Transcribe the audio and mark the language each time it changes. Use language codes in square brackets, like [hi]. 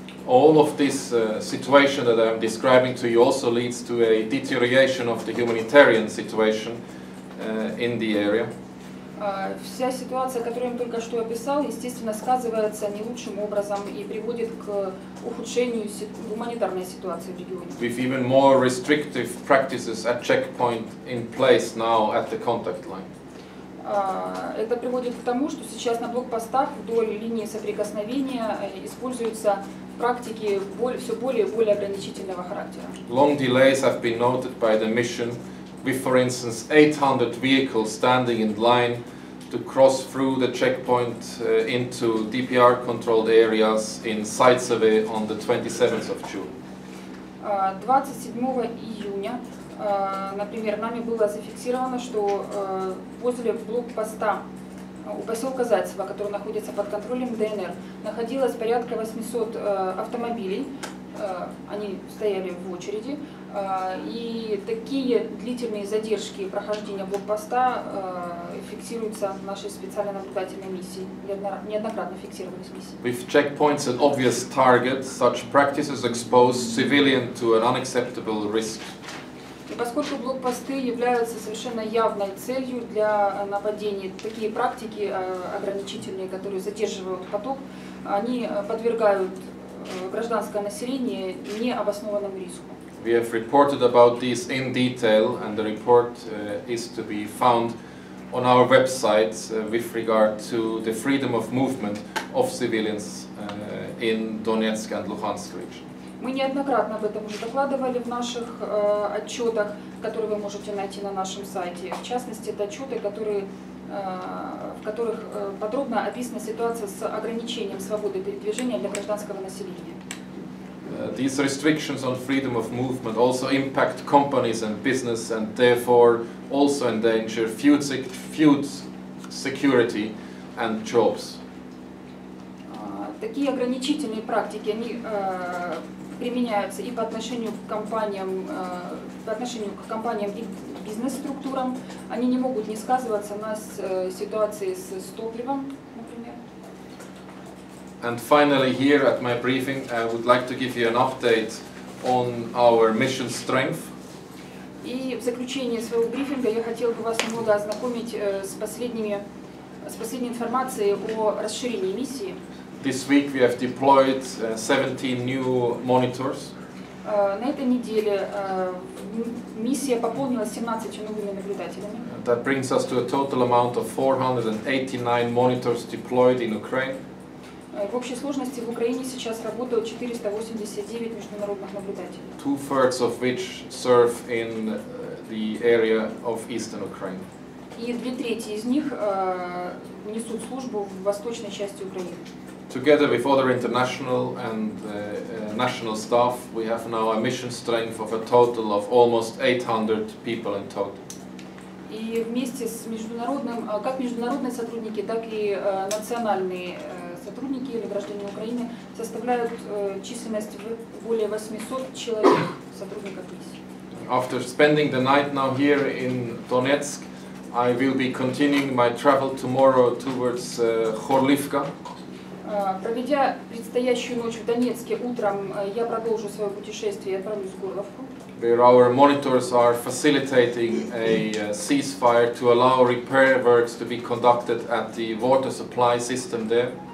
[en] All of this situation that I'm describing to you also leads to a deterioration of the humanitarian situation in the area. [ru] Вся ситуация, которую я только что описал, естественно, сказывается не лучшим образом и приводит к ухудшению гуманитарной ситуации в регионе. [en] With even more restrictive practices at checkpoint in place now at the contact line. [ru] Это приводит к тому, что сейчас на блокпостах вдоль линии соприкосновения используются практики все более и более ограничительного характера. [en] Long delays have been noted by the mission, with, for instance, 800 vehicles standing in line to cross through the checkpoint into DPR-controlled areas in Zaitsevo on the 27th of June. [ru] 27 июня, например, нами было зафиксировано, что возле блокпоста у поселка Зайцево, который находится под контролем ДНР, находилось порядка 800 автомобилей, они стояли в очереди, и такие длительные задержки прохождения блокпоста фиксируются нашей специальной наблюдательной миссией, неоднократно фиксировались миссии. [en] With checkpoints an obvious target, such practices expose civilians to an unacceptable risk. [ru] И поскольку блокпосты являются совершенно явной целью для нападений, такие практики ограничительные, которые задерживают поток, они подвергают гражданское население необоснованному риску. [en] We have reported about these in detail, and the report is to be found on our website with regard to the freedom of movement of civilians in Donetsk and Luhansk region. [ru] Мы неоднократно об этом уже докладывали в наших отчетах, которые вы можете найти на нашем сайте. В частности, это отчеты, в которых подробно описана ситуация с ограничением свободы передвижения для гражданского населения. [en] These restrictions on freedom of movement also impact companies and business, and therefore also endanger food security and jobs. [ru] Такие ограничительные практики, они применяются и по отношению к компаниям и бизнес-структурам. Они не могут не сказываться на ситуации с топливом, например. [en] And finally, here at my briefing, I would like to give you an update on our mission strength. [ru] И в заключение своего брифинга я хотел бы вас немного ознакомить с последней информацией о расширении миссии. [en] This week we have deployed 17 new monitors. [ru] На этой неделе миссия пополнилась 17 новыми наблюдателями. [en] That brings us to a total amount of 489 monitors deployed in Ukraine. [ru] В общей сложности в Украине сейчас работают 489 международных наблюдателей. [en] 2/3 of which serve in the area of eastern Ukraine. [ru] И 2/3 из них несут службу в восточной части Украины. [en] Together with other international and national staff, we have now a mission strength of a total of almost 800 people in total. [ru] И вместе с как международные сотрудники, так и национальные сотрудники или граждане Украины составляют численность более 800 человек, сотрудников миссии. [en] After spending the night now here in Donetsk, I will be continuing my travel tomorrow towards Khorlivka. [ru] Проведя предстоящую ночь в Донецке, утром я продолжу свое путешествие и отправлюсь в Горловку. [en] Where our monitors are facilitating a ceasefire to allow repair works to be conducted at the water supply system there.